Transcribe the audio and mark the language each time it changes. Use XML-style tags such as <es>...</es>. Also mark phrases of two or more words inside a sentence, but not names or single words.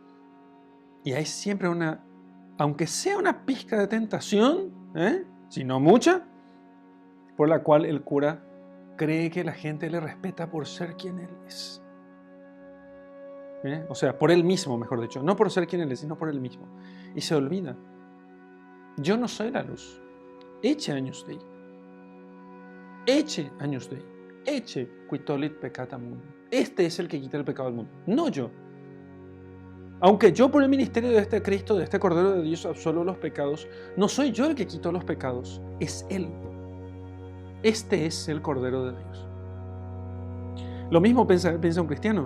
<es>Y hay siempre aunque sea una pizca de tentación, si no mucha, por la cual el cura cree que la gente le respeta por ser quien él es. O sea, por él mismo, mejor dicho. No por ser quien él es, sino por él mismo. Y se olvida. Yo no soy la luz.</es> <la>Ecce agnus Dei. Ecce agnus Dei. Ecce qui tollit peccata mundi.</la> <es>Este es el que quita el pecado del mundo, no yo. Aunque yo por el ministerio de este Cristo, de este Cordero de Dios, absuelvo los pecados, no soy yo el que quito los pecados, es Él. Este es el Cordero de Dios. Lo mismo piensa un cristiano.</es>